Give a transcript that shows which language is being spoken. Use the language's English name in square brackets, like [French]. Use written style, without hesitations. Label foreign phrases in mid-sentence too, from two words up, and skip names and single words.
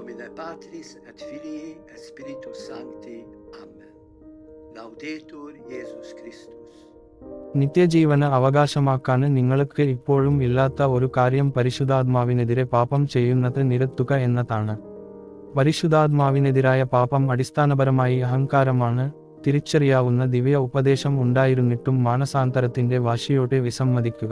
[Latin] Patris et Filii et Spiritus Sancti. Amen. Laudetur Jesus Christus. [Malayalam] നിത്യജീവന് അവകാശമാക്കാൻ നിങ്ങൾക്ക് ഇപ്പോഴും ഇല്ലാത്ത ഒരു കാര്യം പരിശുദ്ധാത്മാവിനെതിരെ പാപം ചെയ്യുന്നത് നിരത്തുക എന്നതാണ്. പരിശുദ്ധാത്മാവിനെതിരായ പാപം അടിസ്ഥാനപരമായി അഹങ്കാരമാണ്. തിരിച്ചറിയാവുന്ന ദിവ്യ ഉപദേശം ഉണ്ടായിരുന്നിട്ടും മാനസാന്തരത്തിന്റെ വാശിയോടെ വിസമ്മതിക്കുക.